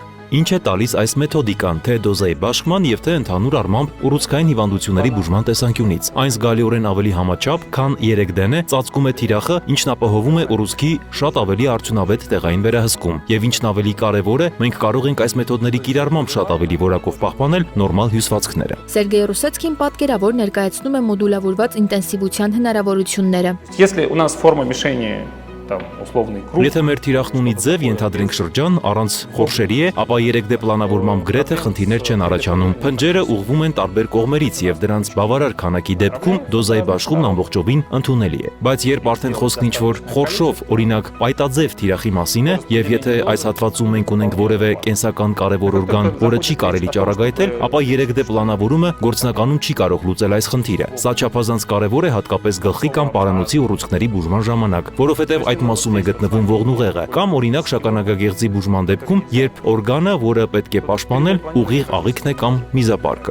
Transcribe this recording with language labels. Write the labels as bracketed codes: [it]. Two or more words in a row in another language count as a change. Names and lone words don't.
[hy] Ինչ է տալիս այս մեթոդիկան, թե դոզայի բաշխման եւ թե ընդհանուր առմամբ ուռուցքային հիվանդությունների բուժման տեսանկյունից։ Այն զգալիորեն ավելի համաչափ, քան 3D-ն է, ծածկում է թիրախը, ինչն ապահովում է ուռուցքի շատ ավելի արդյունավետ տեղային վերահսկում։ Եվ ինչն ավելի կարևոր է, մենք կարող ենք այս մեթոդների կիրառմամբ շատ ավելի որակով պահպանել նորմալ հյուսվածքները։ Սերգեյ Ռուսեցկին պատկերավոր ներկայացնում է մոդուլավորված ինտենսիվության հնարավորությունները։ [ru] Если у нас форма мишени там условный круг. [hy] Եթե մեր թիրախն ունի ձև, ենթադրենք շրջան, առանց խորշերի է, ապա 3D պլանավորմամբ գրեթե խնդիրներ չեն առաջանում։ Փնջերը ուղղվում են տարբեր կողմերից եւ դրանց բավարար քանակի դեպքում դոզայի բաշխումն ամբողջովին ընդունելի է։ Բայց երբ արդեն խոսքն ինչ-որ խորշով, օրինակ պայտաձև թիրախի մասին է, եւ եթե այս հատվածում մենք ունենք որևէ կենսական կարևոր օրգան, որը չի կարելի ճառագայթել, ապա 3D պլանավորումը գործնականում չի կարող լուծել այս խնդիրը։ Սա չափազանց կարևոր է հատկապես գլխի կամ պարանոցի ուռուցքների բուժման ժամանակ, որովհետեւ այդ մասում է գտնվում ողնուղեղը, կամ օրինակ շագանակագեղձի բուժման դեպքում, երբ օրգանը, որը պետք է պաշտպանել, ուղիղ աղիքն է կամ միզապարկը։